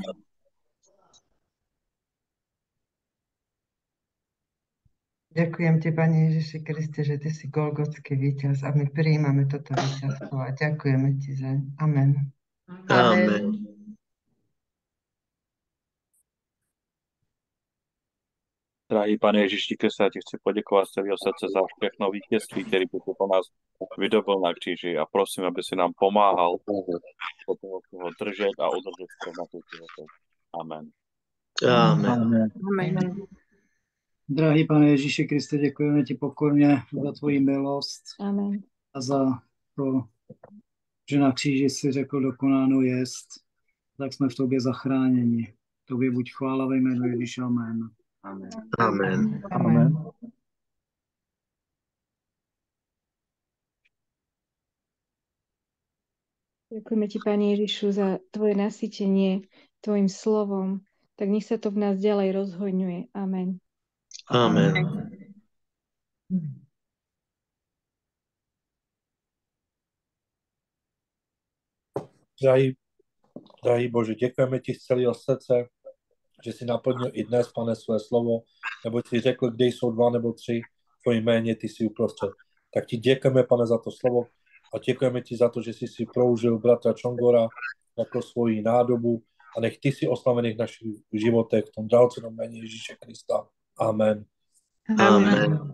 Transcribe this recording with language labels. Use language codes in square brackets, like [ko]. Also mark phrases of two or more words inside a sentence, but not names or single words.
[sk] Ďakujem Ti, Pane Ježiši Kriste, že Ty si golgotský víťaz a my prijímame toto víťazstvo a ďakujeme Ti zaň. Amen. Amen. [cs] Drahý Pane Ježiši Kriste, ja Ti chci poděkovat z celého srdce za všechno vítězství, který by po nás vydobil na kříži a prosím, aby si nám pomáhal potom ho držet a udržet na tú životu. Amen. Amen. Amen. Drahý Pane Ježíši Kriste, děkujeme Ti pokorně za Tvoji milost Amen. a za to, že na kříži si řekl dokonáno jest, tak jsme v Tobě zachráněni. Tobě buď chvála ve jménu Ježíša. Amen. Amen. Amen. [sk] Ďakujeme Ti, Pane Ježišu, za Tvoje nasýtenie Tvojim slovom. Tak nech sa to v nás ďalej rozhojňuje. Amen. Amen. [cs] Drahý Bože, děkujeme Ti z celého srdce, že si naplnil i dnes, Pane, své slovo, nebo Ti řekl, kde jsou 2 nebo 3 v Tvojím jméně, Ty jsi uprostřed. Tak Ti děkujeme, Pane, za to slovo a děkujeme Ti za to, že jsi použil bratra Čongora jako svoji nádobu a nech Ty si oslavený v našich životech, v tom drahocennom jméně Ježíše Krista. Amen. Amen.